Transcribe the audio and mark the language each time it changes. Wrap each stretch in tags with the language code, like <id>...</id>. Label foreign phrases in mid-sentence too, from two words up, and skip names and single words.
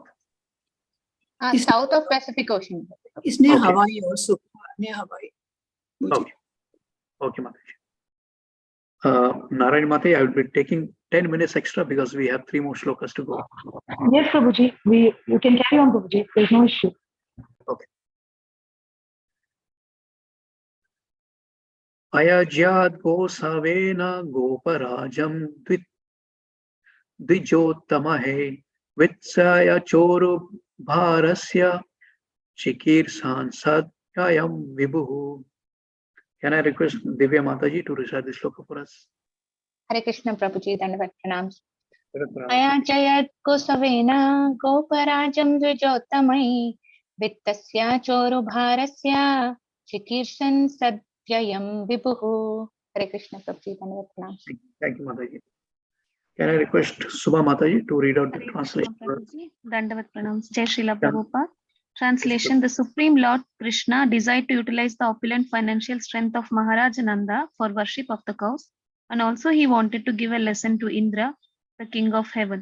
<en>South of Pacific Ocean. It's near Okay. Hawaii also. Near Hawaii. Okay, Mataji. Narayani Mataji, I will be taking 10 minutes extra because we have 3 more shlokas to go. Yes, Prabhuji. You can carry on, Prabhuji. There's no issue. Okay.</en> <sa>Ayajyad Gosavena Goparajam Dvijottamahe Vitsaya Choru Bharasya Chikirsan Satyayam Vibhuhu.</sa> <en>Can I request Divya Mataji to recite this shloka for us?</en> <sa>Hare Krishna Prabhuji, Dandavat Pranams. Ayachayat Kosavena Goparajam Dvijottamai Vittasya Choru Bharasya Chikirsan Sadyayam Vibhuhu. Hare Krishna Prabhuji, Dandavat Pranams.</sa> <en>Thank you, Mataji. Can I request Subha Mataji to read out the translation?</en> <sa>Dandavat Pranams. Jai Srila Prabhupada.</sa> <en>Translation: The Supreme Lord Krishna desired to utilize the opulent financial strength of Maharaj Nanda for worship of the cows, and also he wanted to give a lesson to Indra, the king of heaven.</en>